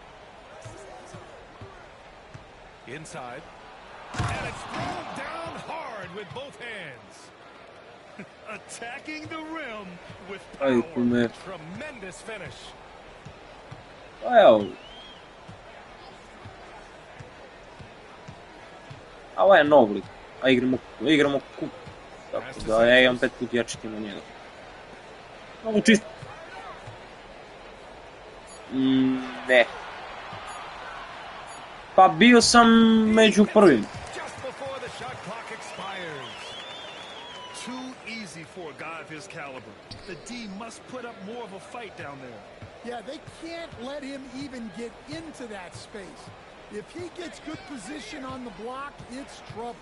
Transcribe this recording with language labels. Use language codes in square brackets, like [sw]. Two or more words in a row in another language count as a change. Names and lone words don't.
[en] Inside. And it's thrown down hard with both hands. Attacking the rim with Aj, power. [sr] kume. [en] Tremendous finish. [sr] Pa evo. A ovo je nov lik. A igramo kup. Tako da ja imam 5 put jači tim od njega. Ovo čisto. Ne. Pa bio sam među prvim. [en] Just before the shot clock expires. Too easy for a guy of his caliber. The D must put up more of a fight down there. Yeah, they can't let him even get into that space. If he gets good position on the block, it's trouble.